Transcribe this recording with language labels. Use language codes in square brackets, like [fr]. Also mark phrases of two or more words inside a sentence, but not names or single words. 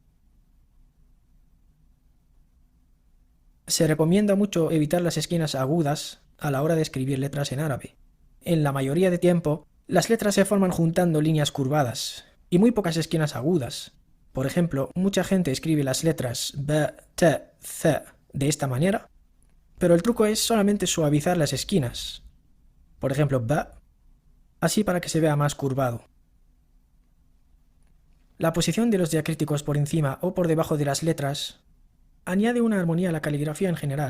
[es] Se recomienda mucho evitar las esquinas agudas a la hora de escribir letras en árabe. En la mayoría de tiempo, las letras se forman juntando líneas curvadas y muy pocas esquinas agudas. Por ejemplo, mucha gente escribe las letras ba, ta, tha de esta manera, pero el truco es solamente suavizar las esquinas. Por ejemplo, ba, así para que se vea más curvado. La posición de los diacríticos por encima o por debajo de las letras añade una armonía a la caligrafía en general.